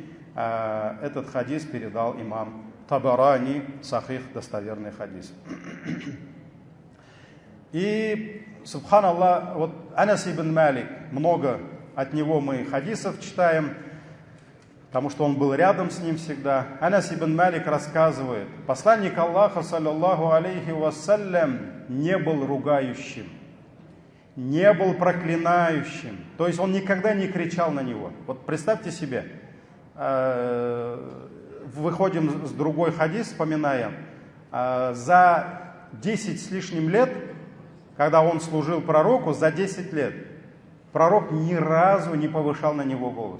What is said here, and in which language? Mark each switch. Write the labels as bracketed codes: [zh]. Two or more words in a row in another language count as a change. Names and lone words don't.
[ru] Этот хадис передал имам Табарани, сахих, достоверный хадис. И, субханаллах, вот Анас ибн Малик, много от него мы хадисов читаем, потому что он был рядом с ним всегда. Анас ибн Малик рассказывает: посланник Аллаха, [ar] صلى الله عليه وسلم, [ru] не был ругающим, не был проклинающим. То есть он никогда не кричал на него. Вот представьте себе, выходим с другой хадис, вспоминаем, за 10 с лишним лет, когда он служил пророку, за 10 лет, пророк ни разу не повышал на него голос.